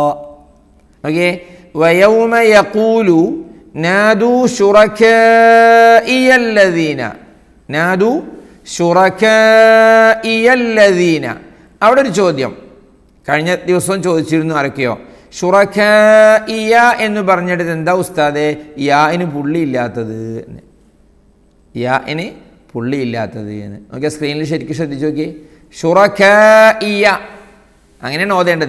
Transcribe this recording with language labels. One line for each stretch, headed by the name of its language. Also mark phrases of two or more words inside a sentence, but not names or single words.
English: Okay.
Arabic: ويوم يقول نادوا شركائي الذين نادوا شركائي الذين.
Malayalam: അവിടെ ഒരു ചോദ്യം കഴിഞ്ഞ ദിവസം ചോദിച്ചിരുന്നു, ആരൊക്കെയോ ഷുറക്കാഇയ എന്ന് പറഞ്ഞിട്ട് എന്താ ഉസ്താദേ യാഇന് പുള്ളിയില്ലാത്തത്, യാഇന് പുള്ളിയില്ലാത്തത് എന്ന്. നോക്കിയാൽ സ്ക്രീനിൽ ശരിക്കും ശ്രദ്ധിച്ച് നോക്കിയേ, ഷുറക്കാഇയ അങ്ങനെയാണ് ഓതേണ്ടത്.